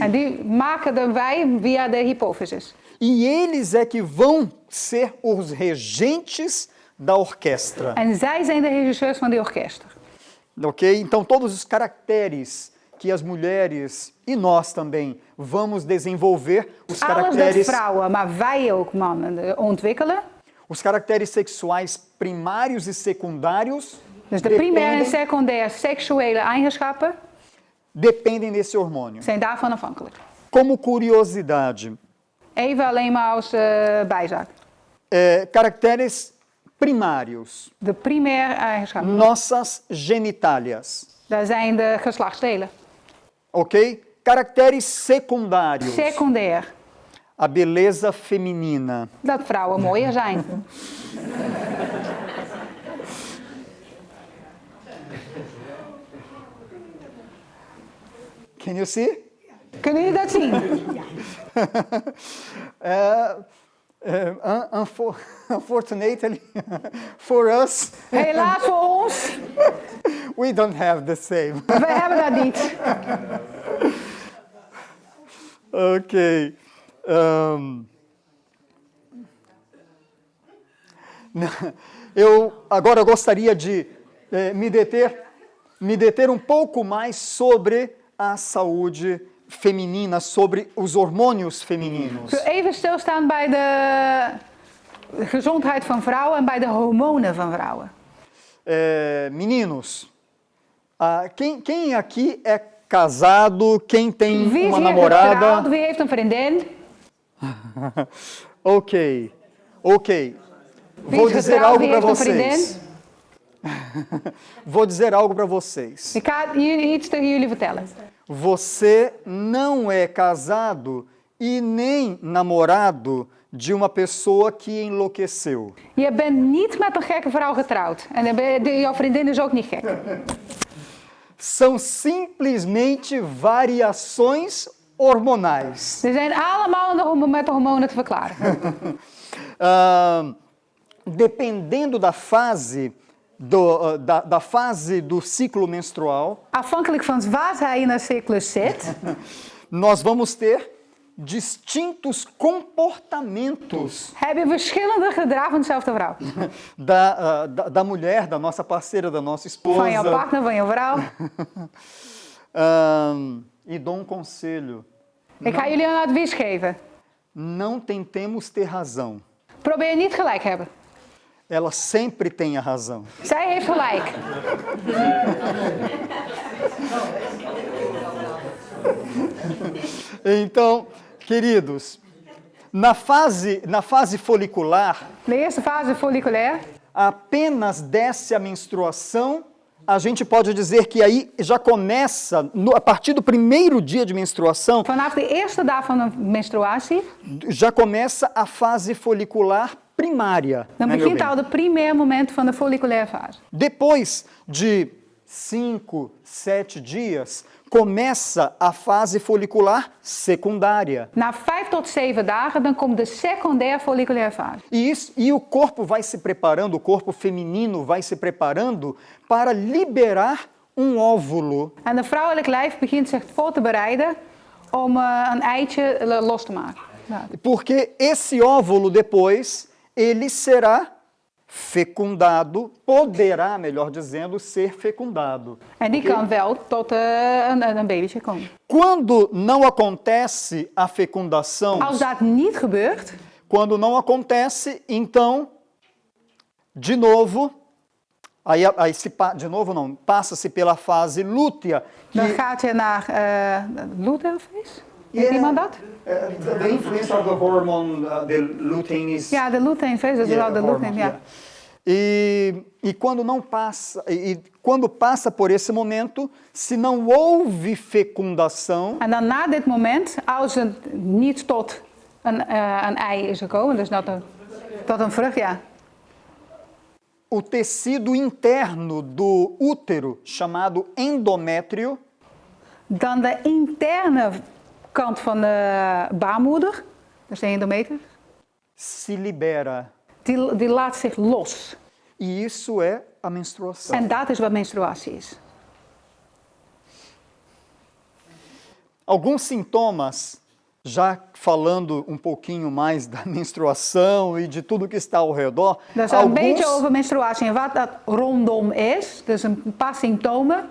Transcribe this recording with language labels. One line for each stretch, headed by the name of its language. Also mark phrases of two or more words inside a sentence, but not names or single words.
Dutch: En die maken wij via de hypofysis.
Portuguese: E eles é que vão ser os regentes da orquestra.
Dutch: En zij zijn de regisseurs van die orkester. Ok?
Portuguese: Então, todos os caracteres que as mulheres e nós também vamos desenvolver, os
Dutch: Alles dat
Portuguese: caracteres,
Dutch: vrouwen, maar wij ook mannen ontwikkelen.
Portuguese: os caracteres sexuais primários e secundários
Dutch: Dus de primaire en secundaire seksuele eigenschappen
Portuguese: dependem desse hormônio.
Dutch: zijn daarvan afhankelijk.
Portuguese: Como curiosidade,
Dutch: Even alleen maar als bijzaak.
Portuguese: caracteres primários,
Dutch: De primaire eigenschappen,
Portuguese: nossas genitálias,
Dutch: daar zijn de geslachtsdelen. ok?
Portuguese: Caracteres secundários,
Dutch: Secundair,
Portuguese: a beleza feminina.
Dutch: dat vrouwen mooier zijn.
English: Can you see?
Dutch: Kunnen jullie dat zien?
English: Unfortunately, for us,
Dutch: Helaas voor ons,
English: we don't have the same.
Dutch: wij hebben dat niet. Ok.
Portuguese: Eu agora gostaria de me deter pouco mais sobre a saúde feminina, sobre os hormônios femininos.
Dutch: Ik wil even stilstaan bij de gezondheid van vrouwen en bij de hormonen van vrouwen.
Portuguese: Meninos, quem aqui é casado, quem tem
Dutch: Wie is
Portuguese: uma
Dutch: hier
Portuguese: namorada?
Dutch: getrouwd? Wie heeft een vriendin? Ok. Wie
Portuguese: Vou
Dutch: is
Portuguese: dizer
Dutch: getrouwd?
Portuguese: algo
Dutch: Wie
Portuguese: para
Dutch: heeft een
Portuguese: vocês.
Dutch: vriendin?
Portuguese: Vou dizer algo para vocês.
Dutch: Ik ga jullie iets tegen jullie vertellen.
Portuguese: Você não é casado e nem namorado de uma pessoa que enlouqueceu.
Dutch: Je bent niet met een gekke vrouw getrouwd. En jouw vriendin is ook niet gek.
Portuguese: São simplesmente variações hormonais.
Dutch: Ze zijn allemaal met de hormonen te verklaren.
Portuguese: Dependendo da fase da fase do ciclo menstrual,
Dutch: Afhankelijk van waar zij in haar cyclus zit,
Portuguese: nós vamos ter distintos comportamentos
Dutch: heb je verschillende gedrag van dezelfde vrouw.
Portuguese: da mulher, da nossa parceira, da nossa
Dutch: Van jouw
Portuguese: esposa.
Dutch: partner, van jouw vrouw.
Portuguese: E dou um conselho:
Dutch: Ik ga jullie een advies geven.
Portuguese: não tentemos ter razão.
Dutch: Probeer niet gelijk te hebben.
Portuguese: Ela sempre tem a razão.
Dutch: Zij heeft gelijk.
Portuguese: Então, queridos, na fase folicular,
Dutch: De eerste fase folliculair.
Portuguese: apenas desce a menstruação, a gente pode dizer que aí já começa, a partir do primeiro dia de menstruação,
Dutch: Vanaf de eerste dag van de menstruatie,
Portuguese: já começa a fase folicular primária.
Dutch: dan
Portuguese: né, meu
Dutch: begint
Portuguese: bem?
Dutch: al de primair moment van de folliculaire fase.
Portuguese: Depois de 5, 7 dias, começa a fase folicular secundária.
Dutch: Na 5 tot 7 dagen, dan komt de secundaire folliculaire fase.
Portuguese: E o corpo vai se preparando, o corpo feminino vai se preparando para liberar um óvulo.
Dutch: En de vrouwelijk lijf begint zich voor te bereiden om een eitje los te maken. Ja.
Portuguese: Porque esse óvulo depois, ele será fecundado, poderá, melhor dizendo, ser fecundado.
Dutch: En die kan wel tot een babytje komen.
Portuguese: Quando não acontece a fecundação,
Dutch: Als dat niet gebeurt,
Portuguese: quando não acontece, então, de novo, de novo não, passa-se pela fase lútea.
Dutch: dan gaat je naar lutealfeest. Weet Ja. iemand dat?
English: The influence of the hormone, the lutein is...
Dutch: Ja, de luteinfeest, dat is wel de lutein, ja.
Portuguese: E quando não passa, quando passa por esse momento, se não houve fecundação,
Dutch: En dan na dit moment, als het niet tot een ei is gekomen, dus tot een vrucht, ja.
Portuguese: o tecido interno do útero, chamado endométrio,
Dutch: Dan de interne kant van de baarmoeder, dus de endometrium,
Portuguese: se libera.
Dutch: die laat zich los.
Portuguese: E isso é a menstruação.
Dutch: En dat is wat menstruatie is.
Portuguese: Alguns sintomas, já falando um pouquinho mais da menstruação e de tudo que está ao redor,
Dutch: Dus een beetje over menstruatie en wat dat rondom is. Dus een paar symptomen.